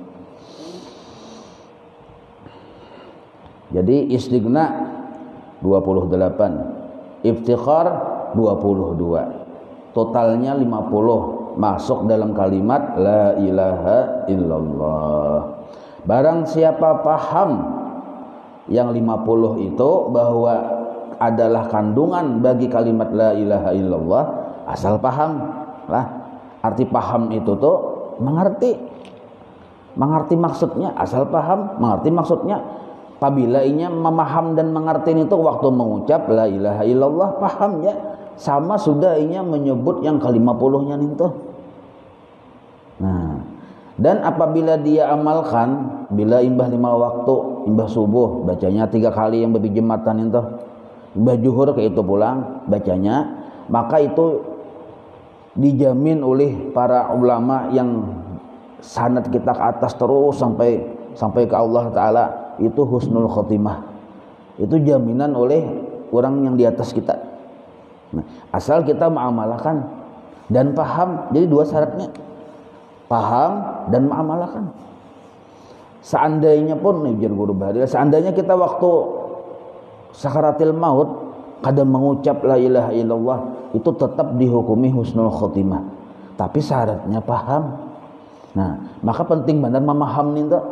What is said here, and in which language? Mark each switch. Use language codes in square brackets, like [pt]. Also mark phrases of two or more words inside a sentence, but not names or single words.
[id] Jadi istighna 28, iftikhar 22, totalnya 50 masuk dalam kalimat [ar] لا إله إلا الله. [id] Barang siapa paham yang 50 itu bahwa adalah kandungan bagi kalimat [ar] لا إله إلا الله, [id] asal paham lah. Arti paham itu tuh mengerti maksudnya, asal paham mengerti maksudnya. [bjn] Apabila inya memaham dan mengerti itu waktu mengucap [ar] لا إله إلا الله [bjn] paham ya, sama sudah inya menyebut yang ke-50-nya itu. Nah, dan apabila dia amalkan, bila imbah 5 waktu, imbah subuh bacanya 3 kali yang berjematan itu, imbah juhur kayak itu pulang bacanya, [id] maka itu dijamin oleh para ulama yang sanad kita ke atas terus sampai ke Allah Ta'ala, itu [ar] حسن الخاتمة. [id] Itu jaminan oleh orang yang di atas kita. Nah, asal kita mengamalkan dan paham. Jadi 2 syaratnya, paham dan mengamalkan. Seandainya pun nih biar guru bahari, seandainya kita waktu [ar] سكرات الموت [id] kada mengucap [ar] لا إله إلا الله, [id] itu tetap dihukumi [ar] حسن الخاتمة, [id] tapi syaratnya paham. Nah, maka penting benar memaham nih tuh.